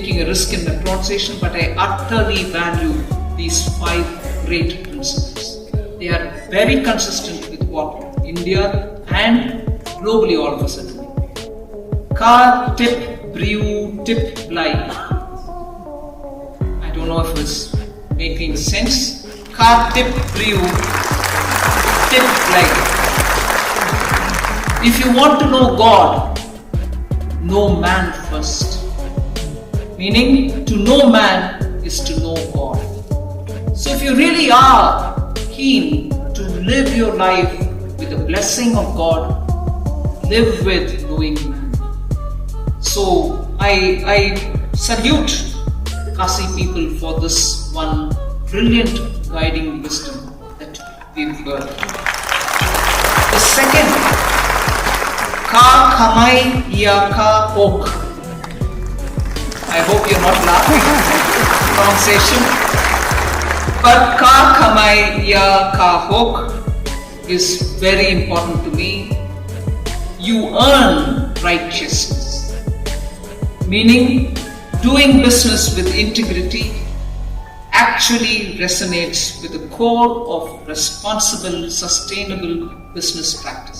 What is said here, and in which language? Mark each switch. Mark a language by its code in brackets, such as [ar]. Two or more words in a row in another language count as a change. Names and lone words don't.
[en] risk in my pronunciation, but I utterly value these 5 great principles. They are very consistent with what India and globally all of us are doing. [kha] Ka tip brew tip lie. [en] I don't know if it's making sense. [kha] Ka tip brew tip lie. [en] If you want to know God, know man first. Meaning, to know man is to know God. So if you really are keen to live your life with the blessing of God, live with knowing man. So I salute Khasi people for this one brilliant guiding wisdom that we've heard. The second, [kha] Ka khamai ya ka hok. [en] I hope you're not laughing at pronunciation. But [kha] ka khamai ya ka hok [en] is very important to me. You earn righteousness. Meaning, doing business with integrity actually resonates with the core of responsible, sustainable business practices.